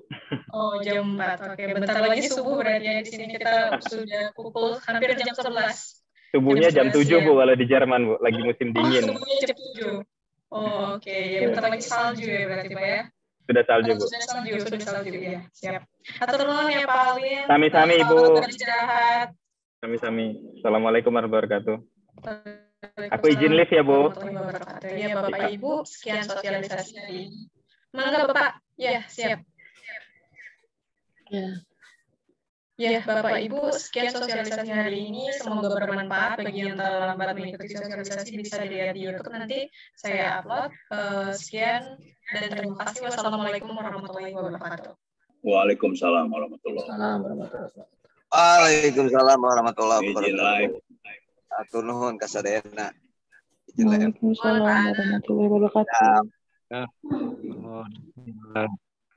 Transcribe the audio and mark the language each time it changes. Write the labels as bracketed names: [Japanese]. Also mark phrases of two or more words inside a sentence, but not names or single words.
[Indonesian] Oh, jam 4. Oke, bentar lagi subuh berarti ya. Di sini kita sudah pukul hampir jam 11. Subuhnya jam 7 Bu kalau di Jerman Bu, lagi musim dingin. Oh, subuhnya jam 7. Oh, oke. Ya, bentar lagi salju ya berarti Pak ya? Sudah salju Bu. Sudah salju ya. Siap. [Sundanese] Atur nuhun ya Pak Alwin. Sami-sami Ibu. [Indonesian] Beristirahat. [Sundanese] Sami-sami. [Arabic] السلام عليكم ورحمة الله وبركاته. [Indonesian] Aku izin live ya Bu. Ya Bapak Ibu, sekian sosialisasi hari ini. Mangga Bapak. Ya, siap. Ya, Bapak Ibu, sekian sosialisasi hari ini. Semoga bermanfaat bagi yang terlambat mengikuti sosialisasi, bisa dilihat di YouTube nanti saya upload. Sekian dan terima kasih. [Arabic] والسلام عليكم ورحمة الله وبركاته. وعليكم السلام ورحمة الله وبركاته. وعليكم السلام ورحمة الله وبركاته. [Sundanese] Atur nuhun kasadayana. [Arabic] وعليكم السلام ورحمة الله وبركاته. [Indonesian] Ya.